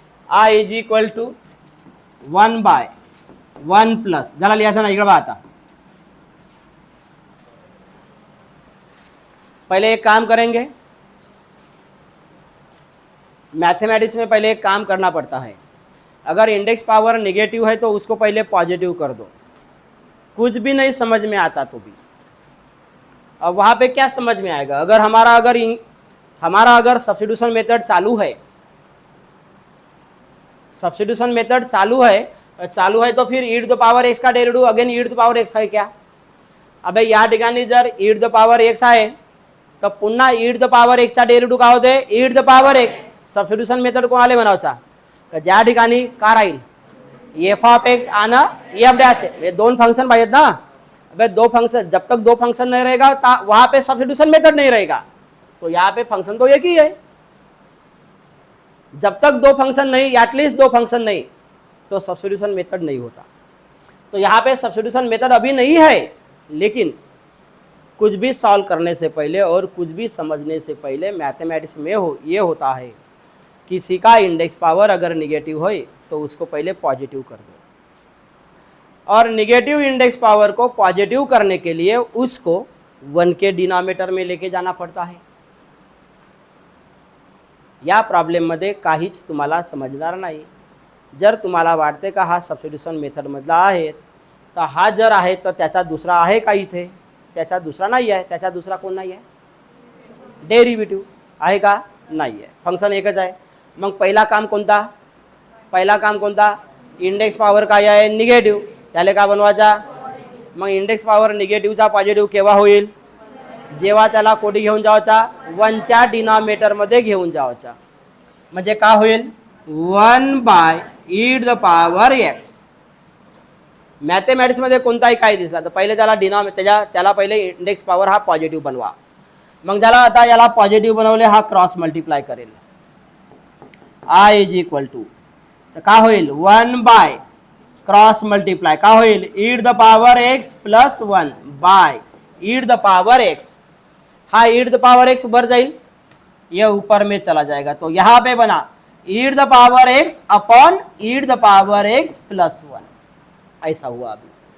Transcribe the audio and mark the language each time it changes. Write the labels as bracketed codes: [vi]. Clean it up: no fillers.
[mr] A is equal to 1/1 plus, झाला लिहायचं ना, इकडे बघा आता. [hi] पहले एक काम करेंगे, मैथमेटिक्स में पहले एक काम करना पड़ता है. अगर इंडेक्स पावर नेगेटिव है तो उसको पहले पॉजिटिव कर दो, कुछ भी नहीं समझ में आता तो भी. अब वहाँ पे क्या समझ में आएगा, अगर हमारा अगर सब्स्टिट्यूशन मेथड चालू है, सब्स्टिट्यूशन मेथड चालू है तो फिर e to the power x का derivative again e to the power x आहे क्या. [mr] अबे या ठिकाणी जर e to the power x आहे तर पुन्हा e to the power x चा डेरिव्हेटिव्ह काय होते, e to the power x. Substitution method कोणाला बनावचा, तर ज्या ठिकाणी का राहील एफ ऑफ एक्स आणि एफ डॅश, ये दोन फंक्शन पाहिजेत ना. [hi] अबे दो फंक्शन, जब तक दो फंक्शन नहीं रहेगा वहां पे सब्स्टिट्यूशन मेथड नहीं रहेगा. तो यहाँ पे फंक्शन तो एक ही है. जब तक दो फंक्शन नहीं, एटलीस्ट दो फंक्शन नहीं, तो सब्स्टिट्यूशन मेथड नहीं होता. तो यहाँ पे सब्स्टिट्यूशन मेथड अभी नहीं है, लेकिन कुछ भी सॉल्व करने से पहले और कुछ भी समझने से पहले मैथमेटिक्स में ये होता है, किसी का इंडेक्स पावर अगर निगेटिव हो तो उसको पहले पॉजिटिव कर दो, और निगेटिव इंडेक्स पावर को पॉजिटिव करने के लिए उसको 1 के डिनोमिनेटर में लेके जाना पड़ता है. [mr] या प्रॉब्लेममध्ये काहीच तुम्हाला समजणार नाही. जर तुम्हाला वाटते का हा सबस्टिट्यूशन मेथडमधला आहे, तर हा जर आहे तर त्याचा दुसरा आहे का इथे, त्याचा दुसरा नाही आहे. त्याचा दुसरा कोण नाही आहे, डेरिव्हेटिव्ह आहे का, नाही आहे. फंक्शन एकच आहे. मग पहिला काम कोणता, इंडेक्स पावर काय आहे, निगेटिव्ह, त्याला का बनवायचा. मग इंडेक्स पावर निगेटिव्हचा पॉझिटिव्ह केव्हा होईल, जेव्हा त्याला कोठी घेऊन जायचा, 1 च्या डिनॉमिनेटरमध्ये घेऊन जायचा. म्हणजे का होईल, 1/e to the power x. Mathematics मध्ये कोणताही काय दिसला तर पहिले त्याला त्याला पहिले इंडेक्स पावर हा पॉझिटिव्ह बनवा. मग झाला, आता याला पॉझिटिव्ह बनवले, हा क्रॉस मल्टिप्लाय करेल, i इज इक्वल टू, तर का होईल 1 क्रॉस मल्टिप्लाय का होईल, e to the power x plus 1 bye e to the power x. [hi] हाँ e to the power x ऊपर जाइल, ये ऊपर में चला जाएगा. तो यहाँ पे बना e to the power x upon e to the power x plus 1, ऐसा हुआ अभी.